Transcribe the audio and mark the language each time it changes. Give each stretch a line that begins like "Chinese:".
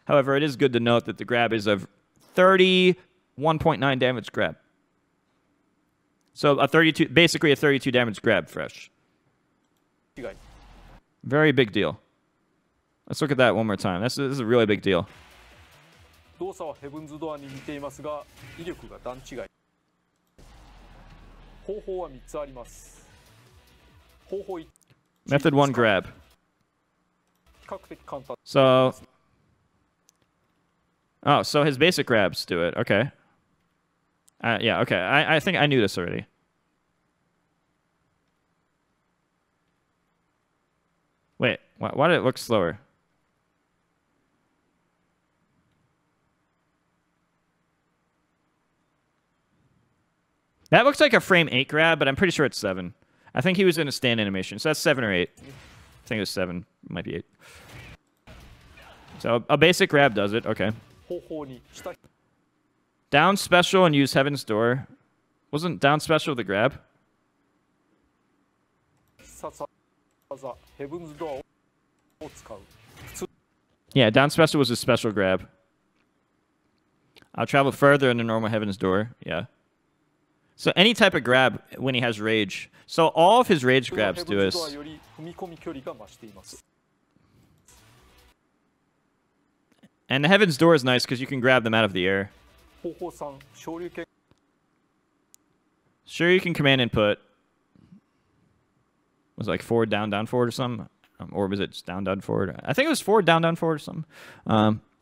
English: However, it is good to note that the grab is a 31.9 damage grab. So basically a 32 damage grab fresh.
Japanese: 違い。
English: Very big deal. Let's look at that one more time. This is a really big deal.
Japanese: 動作はヘブンズドアに似ていますが威力が段違い。方法は3つあります。方法1、
English: Method 1 grab.
Japanese: 比較的簡単。
English: So, oh, so his basic grabs do it. Okay. Yeah, okay. I think I knew this already. Wait, why did it look slower? That looks like a frame 8 grab, but I'm pretty sure it's 7. I think he was in a stand animation, so that's 7 or 8. I think it was 7. Might be 8. So a basic grab does it. Okay.
Japanese: 方法2、下
English: Down special and use Heaven's Door. Wasn't down special the grab?
Japanese: 必殺技ヘブンズドアを使う。
English: Yeah, down special was a special grab. I'll travel further than the normal Heaven's Door. Yeah. So any type of grab when he has rage. So all of his rage grabs do
Japanese: ヘブンズドア
English: is...
Japanese: より踏み込み距離が増しています。
English: And the Heaven's Door is nice because you can grab them out of the air.
Japanese: 方法3、昇竜拳
English: Sure, you can command input. Was it like forward, down, down, forward or something? Or was it just down, down, forward? I think it was forward, down, down, forward or something.